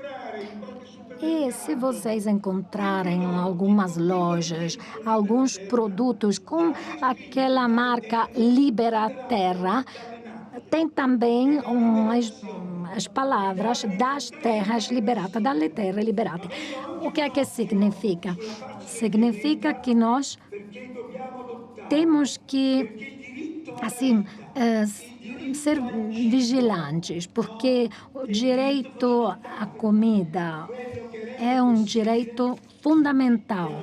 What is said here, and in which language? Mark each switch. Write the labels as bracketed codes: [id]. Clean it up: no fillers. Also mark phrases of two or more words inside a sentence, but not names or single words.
[pt] E se vocês encontrarem algumas lojas, alguns produtos com aquela marca Libera Terra, tem também as palavras das terras liberadas, [it] dalle terre liberate. [pt] O que é que significa? Significa que nós temos que, assim, ser vigilantes, porque o direito à comida é um direito fundamental.